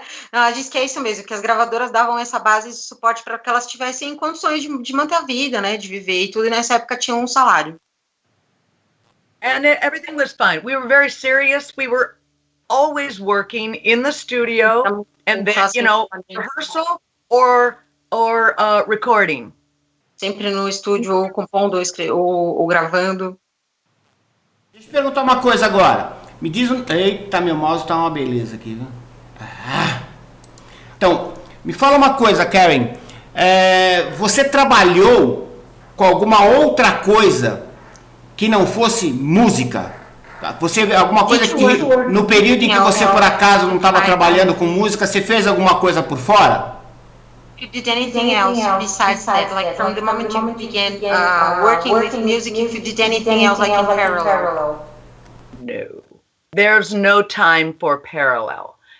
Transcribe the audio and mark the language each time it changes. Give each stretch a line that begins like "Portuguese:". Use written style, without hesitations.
Portuguese: Não, ela disse que é isso mesmo, que as gravadoras davam essa base de suporte para que elas tivessem condições de manter a vida, né, de viver e tudo, e nessa época tinham salário.
English: And everything was fine. We were very serious. We were always working in the studio and then, rehearsal or recording.
Portuguese: Sempre no estúdio, ou compondo, ou gravando. Deixa eu perguntar uma coisa agora. Me diz Eita, meu mouse tá uma beleza aqui, viu? Então, me fala uma coisa, Karen. Você trabalhou com alguma outra coisa que não fosse música? Alguma coisa que no período em que você por acaso não estava trabalhando com música, você fez alguma coisa por fora?
English: You did anything else besides that? Like from the moment you began working with music, if you did anything else like in parallel? No. There's no time for parallel.